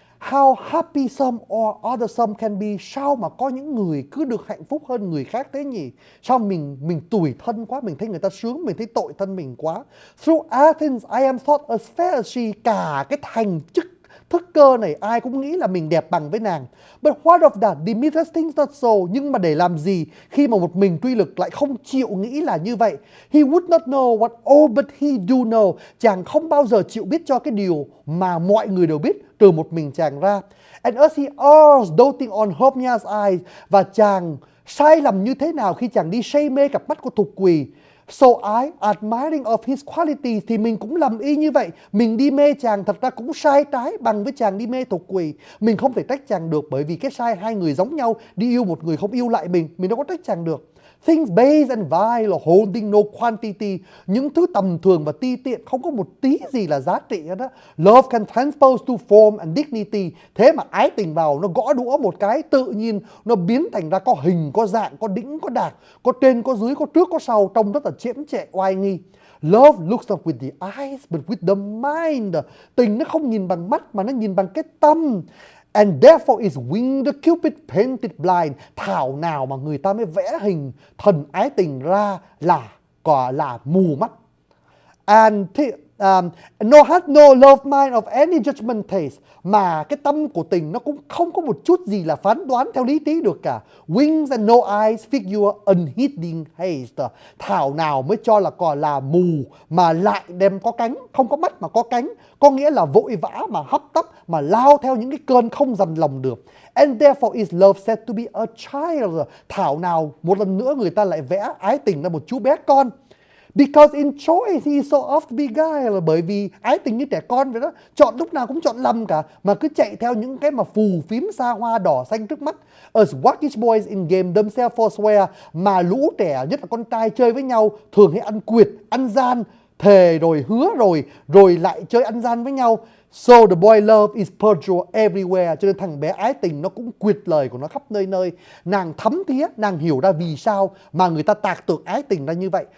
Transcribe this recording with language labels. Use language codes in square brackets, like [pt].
[en] How happy some or other some can be. [vi] Sao mà có những người cứ được hạnh phúc hơn người khác thế nhỉ? Sao mình tủi thân quá, mình thấy người ta sướng, mình thấy tội thân mình quá. [en] Through Athens I am thought as fair as she. [vi] Cả cái thành chức thức cơ này ai cũng nghĩ là mình đẹp bằng với nàng. [en] But what of that? Demetrius thinks not so. [vi] Nhưng mà để làm gì khi mà một mình Truy Lực lại không chịu nghĩ là như vậy? [en] He would not know what all but he do know. [vi] Chàng không bao giờ chịu biết cho cái điều mà mọi người đều biết từ một mình chàng ra. [en] And as he errs doting on Hermia's eyes. [vi] Và chàng sai lầm như thế nào khi chàng đi say mê cặp mắt của Thục Quỳ? [en] So I, admiring of his qualities, [vi] thì mình cũng lầm y như vậy. Mình đi mê chàng thật ra cũng sai trái bằng với chàng đi mê Thục Quỳ. Mình không thể trách chàng được bởi vì cái sai hai người giống nhau, đi yêu một người không yêu lại mình. Mình đâu có trách chàng được. [en] Things base and vile, holding no quantity. [vi] Những thứ tầm thường và ti tiện không có một tí gì là giá trị hết á. [en] Love can transpose to form and dignity. [vi] Thế mà ái tình vào nó gõ đũa một cái, tự nhiên nó biến thành ra có hình, có dạng, có đỉnh, có đạc, có trên, có dưới, có trước, có sau, trông rất là chễm chệ, oai nghi. [en] Love looks not with the eyes, but with the mind. [vi] Tình nó không nhìn bằng mắt, mà nó nhìn bằng cái tâm. [en] And therefore is winged Cupid painted blind. [vi] Thảo nào mà người ta mới vẽ hình thần ái tình ra là gọi là mù mắt. [en] And nor hath no love mind of any judgment taste. [vi] Mà cái tâm của tình nó cũng không có một chút gì là phán đoán theo lý trí được cả. [en] Wings and no eyes figure unheeding haste. [vi] Thảo nào mới cho là gọi là mù mà lại đem có cánh, không có mắt mà có cánh. Có nghĩa là vội vã mà hấp tấp mà lao theo những cái cơn không dằn lòng được. [en] And therefore is love said to be a child. [vi] Thảo nào một lần nữa người ta lại vẽ ái tình là một chú bé con. [en] Because in choice he so oft beguiled. [vi] Bởi vì ái tình như trẻ con vậy đó, chọn lúc nào cũng chọn lầm cả, mà cứ chạy theo những cái mà phù phím xa hoa đỏ xanh trước mắt. [en] As waggish boys in game themselves forswear. [vi] Mà lũ trẻ, nhất là con trai chơi với nhau, thường hay ăn quyệt, ăn gian, thề rồi hứa rồi, rồi lại chơi ăn gian với nhau. [en] So the boy love is perjure everywhere. [vi] Cho nên thằng bé ái tình nó cũng quyệt lời của nó khắp nơi nơi. Nàng thấm thía, nàng hiểu ra vì sao mà người ta tạc tượng ái tình ra như vậy.